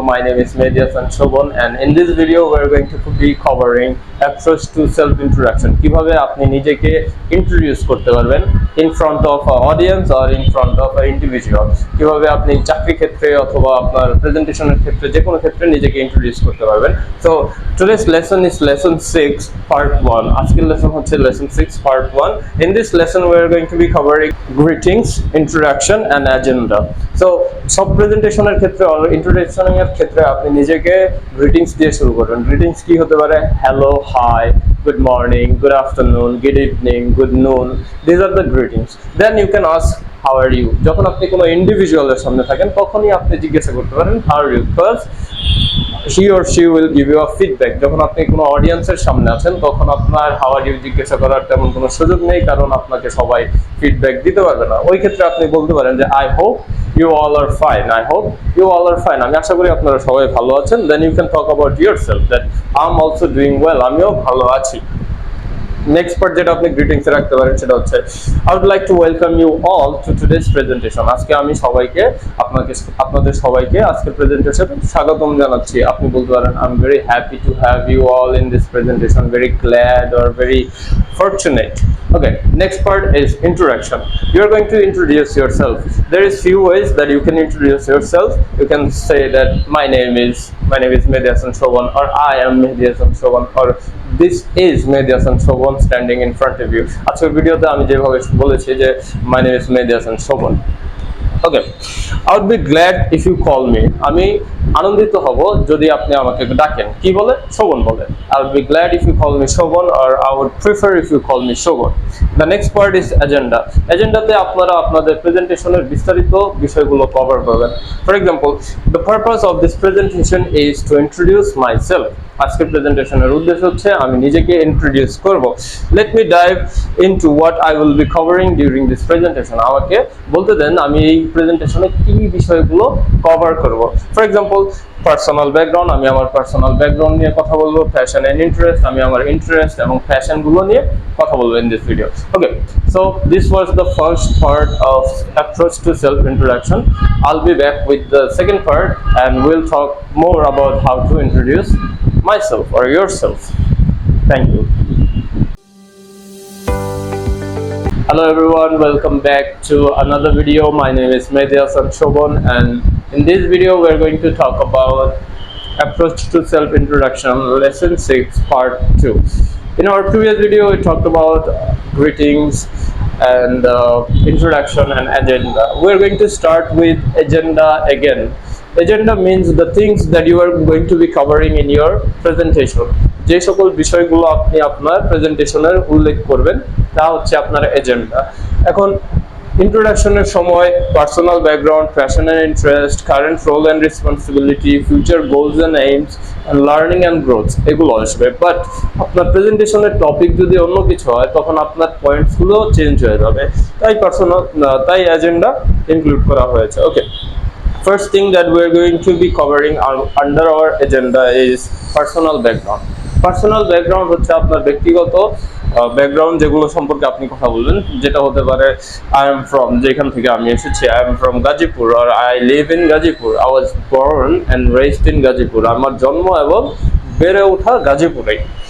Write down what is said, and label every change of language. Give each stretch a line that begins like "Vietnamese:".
English: My name is Medias and Shobon, and in this video we're going to be covering approach to self introduction.
Bangla: কিভাবে আপনি নিজেকে introduce করতে পারবেন
English: in front of an audience or in front of an individual.
Bangla: কিভাবে আপনি চাকরি ক্ষেত্রে অথবা আপনার প্রেজেন্টেশনের ক্ষেত্রে যে কোনো ক্ষেত্রে নিজেকে ইন্ট্রোডিউস করতে পারবেন।
English: So today's lesson is lesson 6 part 1.
Bangla: আজকের লেসন হচ্ছে lesson 6 part 1.
English: In this lesson we are going to be covering greetings, introduction and agenda.
Bangla: So সব প্রেজেন্টেশনের ক্ষেত্রে আর ইন্ট্রোডাকশনের ক্ষেত্রে আপনি নিজেকে গ্রিটিংস দিয়ে শুরু করবেন। গ্রিটিংস কি হতে পারে?
English: Hello, hi, good morning, good afternoon, good evening, good noon. This are the greetings. Then you can ask how are you.
Bangla: যখন আপনি কোনো ইন্ডিভিজুয়ালের সামনে থাকেন তখনই আপনি জিজ্ঞাসা করতে পারেন
English: How are you, because he or she will give you a feedback.
Bangla: যখন আপনি কোনো অডিয়েন্সের সামনে আছেন তখন আপনার
English: how are you
Bangla: জিজ্ঞাসা করার তেমন কোনো সুযোগ নেই, কারণ আপনাকে সবাই ফিডব্যাক দিতে পারবে না। ওই ক্ষেত্রে আপনি বলতে পারেন যে
English: I hope you all are fine. I hope you all are fine.
Bangla: আমি আশা করি আপনারা সবাই ভালো আছেন।
English: Then you can talk about yourself that I'm also doing well.
Bangla: আমিও ভালো আছি। নেক্সট পার্ট যেটা আপনি গ্রিটিংস এ রাখতে পারেন সেটা হচ্ছে
English: I would like to welcome you all to today's presentation.
Bangla: আজকে আমি সবাইকে আপনাদের সবাইকে আজকের প্রেজেন্টেশনে স্বাগতম জানাচ্ছি। আপনি বলতে পারেন
English: I am very happy to have you all in this presentation, very glad or very fortunate. Okay, next part is introduction. You are going to introduce yourself. There is few ways that you can introduce yourself. You can say that my name is Medias and Shobon, or I am Medias and Shobon, or this is Medias and Shobon standing in front of you.
Bangla: আজকের ভিডিওতে আমি যেভাবে বলেছি যে
English: my name is Medias and Shobon. Okay, I would be glad if you call me.
Bangla: আমি আনন্দিত হব যদি আপনি আমাকে ডাকেন। কি বলে? শোভন বলে।
English: I would be glad if you call me Shobon, or I would prefer if you call me Shobon. The next part is agenda.
Bangla: এজেন্ডাতে আপনারা আপনাদের প্রেজেন্টেশনের বিস্তারিত বিষয়গুলো কভার করবেন।
English: For example, the purpose of this presentation is to introduce myself.
Bangla: আজকের প্রেজেন্টেশনের উদ্দেশ্য হচ্ছে আমি নিজেকে ইন্ট্রোডিউস করব।
English: Let me dive into what I will be covering during this presentation.
Bangla: আমাকে বলতে দেন আমি এই প্রেজেন্টেশনে কি বিষয়গুলো কভার করব।
English: For example,
Bangla: পার্সোনাল ব্যাকগ্রাউন্ড, আমি আমার পার্সোনাল ব্যাকগ্রাউন্ড নিয়ে কথা বলবো। ফ্যাশন এন্ড ইন্টারেস্ট, আমি আমার ইন্টারেস্ট এবং প্যাশনগুলো নিয়ে কথা বলবো
English: in this video. Okay, so this was the first part of approach to self introduction. I'll be back with the second part and we'll talk more about how to introduce myself or yourself. Thank you. Hello everyone, welcome back to another video. My name is Medias and Shobon, and in this video we're going to talk about approach to self introduction, lesson 6 part 2. In our previous video we talked about greetings and introduction and agenda. We're going to start with agenda again. Agenda means the things that you are going to be covering in your presentation.
Bangla: যে সকল বিষয়গুলো আপনি আপনার প্রেজেন্টেশনের উল্লেখ করবেন তা হচ্ছে আপনার এজেন্ডা। এখন ইন্ট্রোডাকশনের সময় personal background, passion and interest, current role and responsibility, future goals and AIIMS and learning and growth এগুলো আসবে। বাট আপনার প্রেজেন্টেশনের টপিক যদি অন্য কিছু হয় তখন আপনার পয়েন্টসগুলো চেঞ্জ হয়ে যাবে। তাই এজেন্ডা ইনক্লুড করা হয়েছে।
English: Okay, first thing that we're going to be covering under our agenda is personal background.
Bangla: Personal background হচ্ছে আপনার ব্যক্তিগত ব্যাকগ্রাউন্ড, যেগুলো সম্পর্কে আপনি কথা বলবেন, যেটা হতে পারে
English: I am from,
Bangla: যেখান থেকে আমি এসেছি,
English: I am from Gazipur, আর I live in Gazipur,
Bangla: I was born and raised in Gazipur, আমার জন্ম এবং বেড়ে ওঠা গাজীপুরেই।